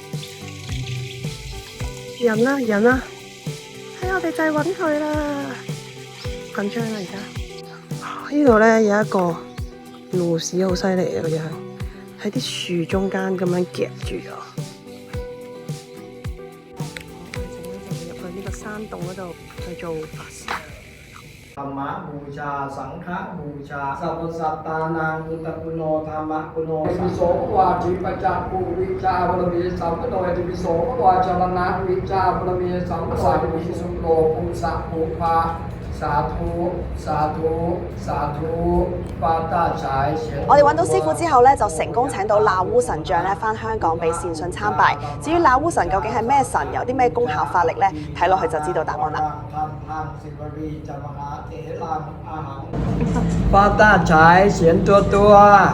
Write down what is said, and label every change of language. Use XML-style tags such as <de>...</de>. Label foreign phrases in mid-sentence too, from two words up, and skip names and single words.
<yue>人啦人啦，我哋就係揾佢啦，緊張啦而家。呢度咧有一個路士好犀利嘅，佢就係喺啲樹中間咁樣夾住咗。入去呢個山洞嗰度去做法事。</yue> <pi>ธรรมบูชาสังฆบูชาสัพพสัตตานังพุทธคุณโนธรรมคุณโนสังโฆวาทิปัจจภูวิชาบรมีสัมปโนติปิโสวาจรณะวิชาบรมีสัมปสาวิสุโลภุสะภูภาสาธุสาธุสาธุ</pi> <yue>發大財。我哋揾到師傅之後咧，就成功請到那烏神像咧翻香港俾善信參拜。至於那烏神究竟係咩神，有啲咩功效法力咧，睇落去就知道答案啦。發大財，錢多多啊！</yue>